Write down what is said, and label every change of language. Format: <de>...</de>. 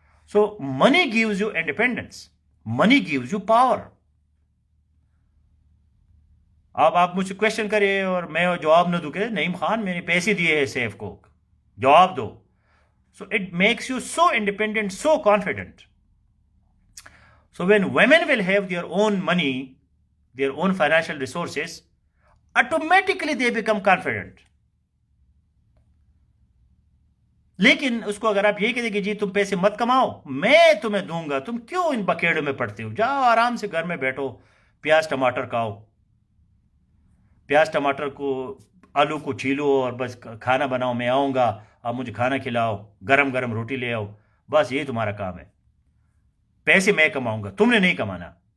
<en>So money gives you independence, money gives you power.</en> <ur>اب آپ مجھ سے کوشچن کرے اور میں جواب نہ دوں کہ نعیم خان میں نے پیسے دیے ہیں سیف کو، جواب دو.</ur> <en>So it makes you so independent, so confident. So when women will have their own money, their own financial resources, automatically they become confident.</en> <ur>لیکن اس کو اگر آپ یہ کہتے کہ جی تم پیسے مت کماؤ، میں تمہیں دوں گا، تم کیوں ان بکیڑوں میں پڑتے ہو، جاؤ آرام سے گھر میں بیٹھو، پیاز ٹماٹر کھاؤ، پیاز ٹماٹر کو آلو کو چھیلو اور بس کھانا بناؤ، میں آؤں گا آپ مجھے کھانا کھلاؤ، گرم گرم روٹی لے آؤ، بس یہ تمہارا کام ہے، پیسے میں کماؤں گا، تم نے نہیں کمانا.</ur>